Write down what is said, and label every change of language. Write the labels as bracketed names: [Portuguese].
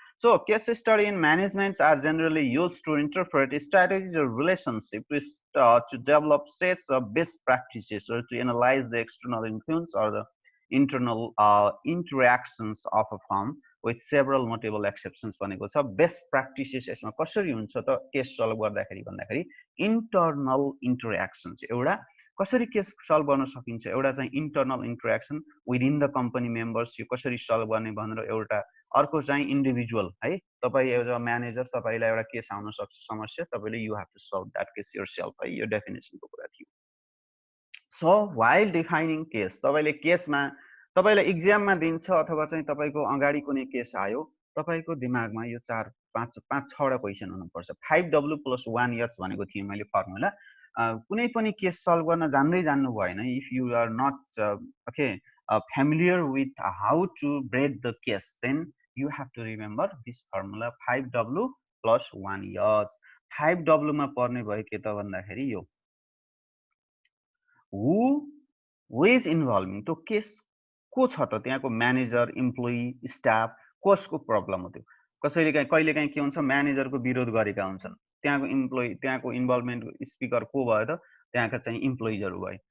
[English] So case study in management are generally used to interpret strategies or relationship to develop sets of best practices or to analyze the external influence or the internal interactions of a firm, with several notable exceptions [Nepali] भनेको छ। Best practices यसमा कसरी हुन्छ त case solve गर्दाखेरि भन्दाखेरि internal interactions, एउटा कसरी केस सल्भ गर्न सकिन्छ, एउटा चाहिँ internal interaction within the company members, यो कसरी सल्भ गर्ने भनेर एउटा, अर्को चाहिँ इन्डिभिजुअल है, तपाईँ एउटा म्यानेजर, तपाईलाई एउटा केस आउन सक्छ समस्या, तपाईले [English] you have to solve that case yourself [Nepali] है, यो डेफिनेसनको कुरा थियो। सो व्हाइल डिफाइनिङ केस, तपाईले केसमा तपाईलाई एक्जाममा दिन्छ अथवा चाहिँ तपाईको अगाडि कुनै केस आयो, तपाईको दिमागमा यो 5-6 क्वेशन हुनुपर्छ। 5W + 1H भनेको थिएँ मैले फर्मुला। कुनै पनि केस सल्भ गर्न जान्नु भएन, [English] If you are not familiar with how to break the case, then you have to remember this formula 5W + 1H। [Nepali] 5W मा पर्ने भयो के त भन्दाखेरि यो [English] who is involving, [Nepali] त्यो केस को छ त, त्यहाँको म्यानेजर, इम्प्लोइ, स्टाफ, कसको प्रब्लम हो त्यो। कसैले कहिले काहीँ के हुन्छ, म्यानेजरको विरोध गरेका हुन्छन्, त्यहाँको इम्प्लोइ, त्यहाँको इन्भल्भमेन्ट स्पिकर को भयो त, त्यहाँका चाहिँ इम्प्लोइजहरू भए।